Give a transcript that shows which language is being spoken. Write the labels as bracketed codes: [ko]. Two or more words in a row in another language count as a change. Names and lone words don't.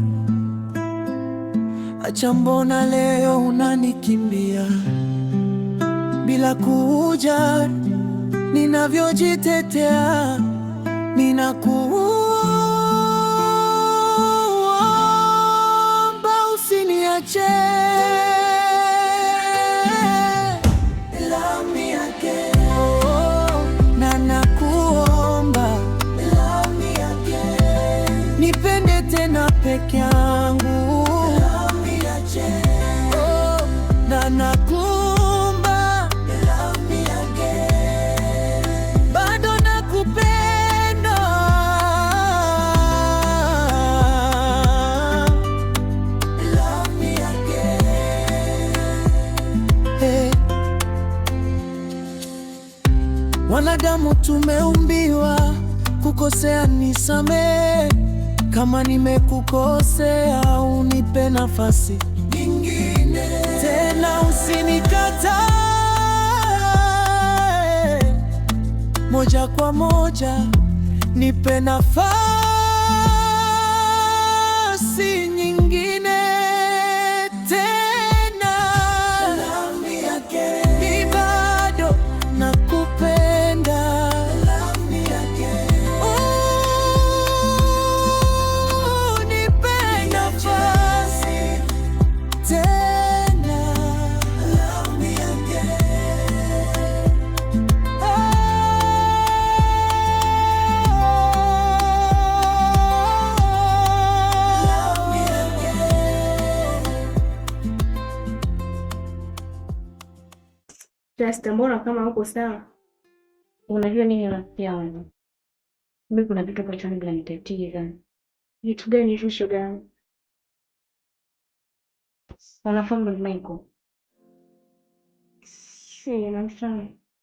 [sw] acha mbona leo unanikimbia bila kujali ninavyojitetea. Ninakuomba usiniache. [en] Love me again. Oh, [sw] na nakuomba [en] love me again. [sw] Nipende tena peke yangu. [en] Love me again. Oh, [sw] na nakuomba [en] love me again. [sw] Bado nakupenda. [en] Love me again. Hey. [sw] Wanadamu tumeumbiwa kukosea, nisamehe. Kama nimekukosea unipe nafasi nyingine tena, usinikatae. Moja kwa moja nipe nafasi nyingine tena. [en] Love me again. [sw] Ni bado nakupenda. [en] Love me again. [sw] Nipe nafasi tena. [en] Love me again. Love me again. [sw] Just mbona kama uko sawa? Unajua nini rafiki yangu? Mimi kuna vitu kwa chani bila nitatiza. Vitu gani hizo shoga yangu? Wanafahamu ndo Michael. Si, namfahamu.